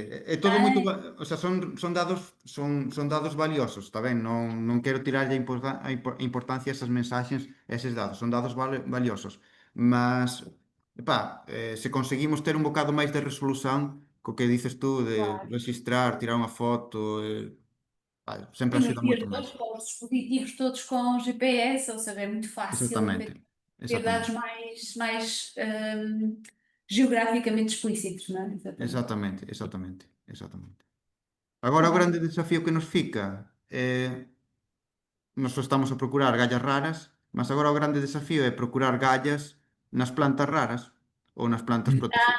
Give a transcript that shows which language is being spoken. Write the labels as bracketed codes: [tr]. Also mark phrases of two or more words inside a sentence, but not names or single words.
[gl] É todo moito, o sea, son dados valiosos, está ben? Non quero tirarlle a importancia a esas mensaxes, a eses dados, son dados valiosos. Mas, se conseguimos ter un bocado máis de resolución, co que dices tú, de registrar, tirar unha foto, sempre [pt] Sim, [gl] axuda [pt] hoje em dia [gl] moito máis. [pt] todos com os dispositivos todos com GPS, ou seja, é muito fácil [gl] Exactamente, [pt] ter dados [gl] exactamente, [pt] mais geograficamente explícitos, não é? Exatamente. exatamente. [gl] Agora o grande desafío que nos fica é nós só estamos a procurar gallas raras, mas agora o grande desafío é procurar gallas nas plantas raras ou nas plantas protegidas.